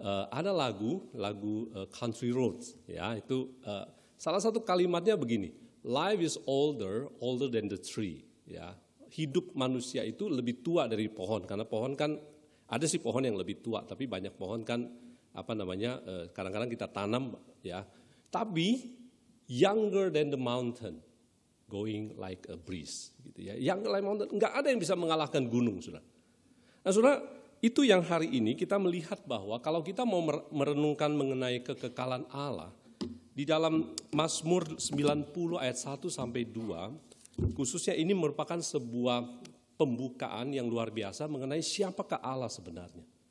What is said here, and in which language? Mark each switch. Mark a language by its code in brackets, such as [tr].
[id] Ada lagu Country Roads, ya, itu salah satu kalimatnya begini, [en] life is older than the tree, [id] ya. Hidup manusia itu lebih tua dari pohon, karena pohon kan ada sih pohon yang lebih tua, tapi banyak pohon kan kadang-kadang kita tanam, ya. [en] Tapi younger than the mountain, going like a breeze, [id] gitu ya. [en] Younger like mountain, [id] nggak ada yang bisa mengalahkan gunung, saudara. Nah, saudara, itu yang hari ini kita melihat bahwa kalau kita mau merenungkan mengenai kekekalan Allah, di dalam Mazmur 90 ayat 1 sampai 2, khususnya ini merupakan sebuah pembukaan yang luar biasa mengenai siapakah Allah sebenarnya.